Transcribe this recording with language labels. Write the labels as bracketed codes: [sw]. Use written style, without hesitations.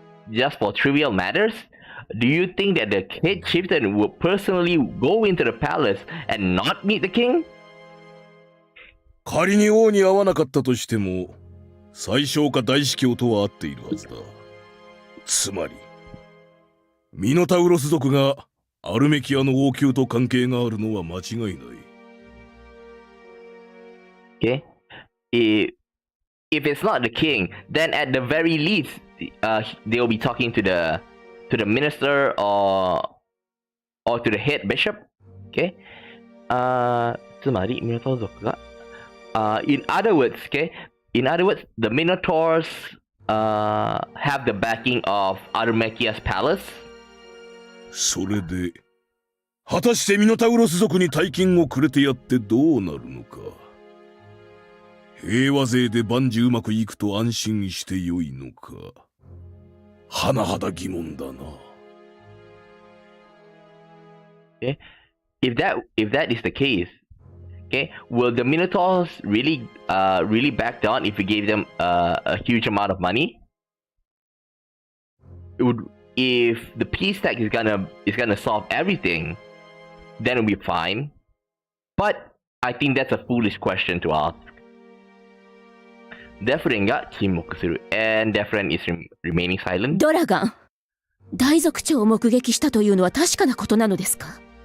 [en] just for trivial matters? Do you think that the head chieftain will personally go into the palace and not meet the king? [ja] 仮に王に会わなかったとしても、宰相か大司教とは会っているはずだ。つまり、ミノタウロス族がアルメキアの王宮と関係があるのは間違いない。 [en] Okay. If it's not the king, then at the very least, they'll be talking to the minister or to the head bishop. Okay. [ja] つまりミノタウロス族が [en] in other words, the Minotaurs have the backing of Armekia's palace. [ja] それで、果たしてミノタウロス族に大金をくれてやってどうなるのか。平和勢で万事うまくいくと安心してよいのか。甚だ疑問だな。 [en] Okay, if that is the case. Okay, will the Minotaurs really back down if we gave them a huge amount of money? If the peace tag is gonna solve everything, then it'll be fine. But I think that's a foolish question to ask. Deferent [ja] が沈黙する [en] and Deferent is remaining silent. [ja] ドラガン、大族長を目撃したというのは確かなことなのですか？